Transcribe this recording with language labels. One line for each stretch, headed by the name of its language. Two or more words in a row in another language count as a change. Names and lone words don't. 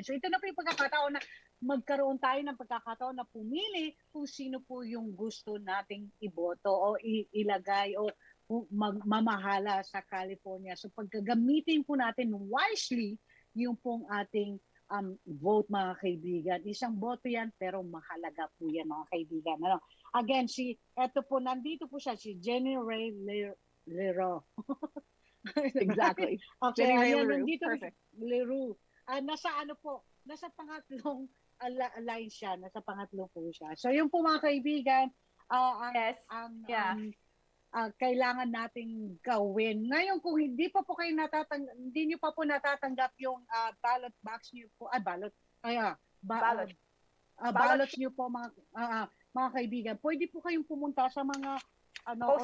Filipino: So ito na po yung pagkakataon na magkaroon tayo ng pagkakataon na pumili kung sino po yung gusto nating iboto o ilagay o mamahala sa California. So pagkagamitin po natin wisely yung pong ating vote, mga kaibigan. Isang boto yan, pero mahalaga po yan, mga kaibigan. Again, nandito po siya, si Jenny Rae Le Roux. Exactly. Okay, Jenny Rae Le Roux. Perfect. Le Roux. Nasa pangatlong line siya. Nasa pangatlo po siya. So yung po, mga kaibigan, kailangan nating gawin. Ngayon, kung hindi niyo pa po natatanggap yung
English: ballot box
Filipino: niyo po, ballot niyo po, mga kaibigan, pwede po kayong pumunta sa mga